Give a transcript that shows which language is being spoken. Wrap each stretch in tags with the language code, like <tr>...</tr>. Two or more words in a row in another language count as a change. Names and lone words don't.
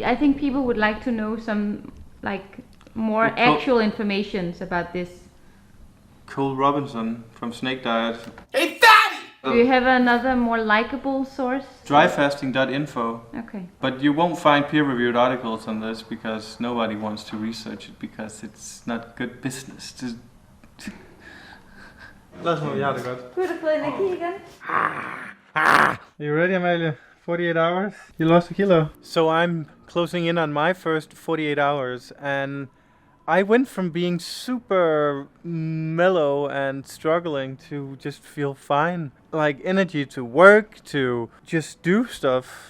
<en>I think people would like to know some more actual information about this. Cole Robinson from Snake Diet. Hey, fatty! Do you have another more likable source? Dryfasting.info. Okay. But you won't find peer-reviewed articles on this because nobody wants to research it because it's not good business.</en> <da>Lad os nu, jeg har det godt. Du har fået energi igen.</da> <en>You ready, Amalie? 48 hours? You lost a kilo. So I'm closing in on my first 48 hours, and I went from being super mellow and struggling to just feel fine. Like energy to work, to just do stuff.</en>